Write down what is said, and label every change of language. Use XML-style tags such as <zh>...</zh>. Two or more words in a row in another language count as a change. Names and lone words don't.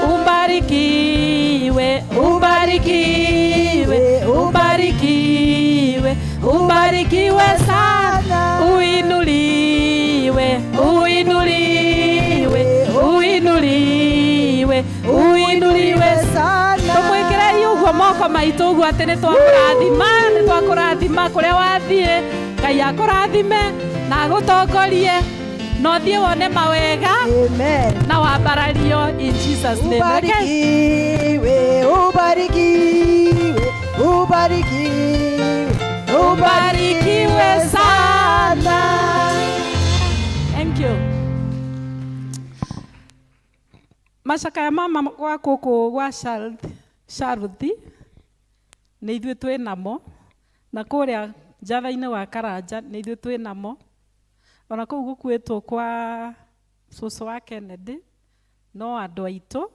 <sw>Ubarikiwe, ubarikiwe, ubarikiwe, ubarikiwe sana. Uinuliwe, uinuliwe, uinuliwe, uinuliwe sana.</sw> <ki>Tumwikire yugo moko maitu uguo ati nitwakurathima kuria wathie. Ngai akurathime na agutongorie no thie wone mawega. Amen. Na wambarario</ki> <en>in Jesus name.</en> <sw>Ubarikiwe, ubarikiwe, ubarikiwe, ubarikiwe sana.</sw> <en>Thank you.</en> <ki>Macaka ya mama gwa kuku gwa Sharuthi nĩ ithuĩ twĩ namo, na kũrĩa njatha-inĩ wa Karanja nĩ ithuĩ twĩ namo, ona kũu gũkuĩtwo kwa cũcũ wa Kennedy no andũ aitũ.</ki>